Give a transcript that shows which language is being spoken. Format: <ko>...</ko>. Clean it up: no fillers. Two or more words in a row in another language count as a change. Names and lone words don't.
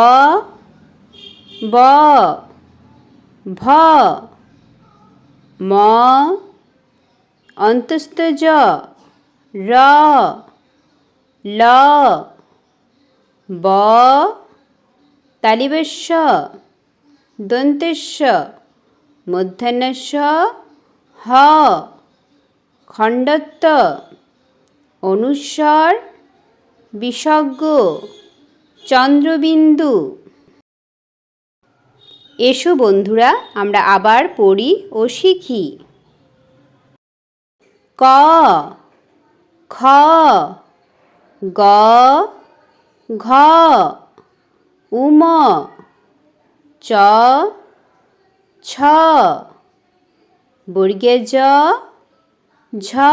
<bn>ব, ভ, ম, অন্তস্থ জ, র, ল, ব, তালিবস্য দন্তেস্য মূর্ধন্যস্য হ, খণ্ডত্ব অনুস্বর বিসর্গ চন্দ্রবিন্দু। এসো বন্ধুরা, আমরা আবার পড়ি ও শিখি। ক, খ, গ, ঘ, উম, চ, ছ, বর্গে জ, ঝ,</bn>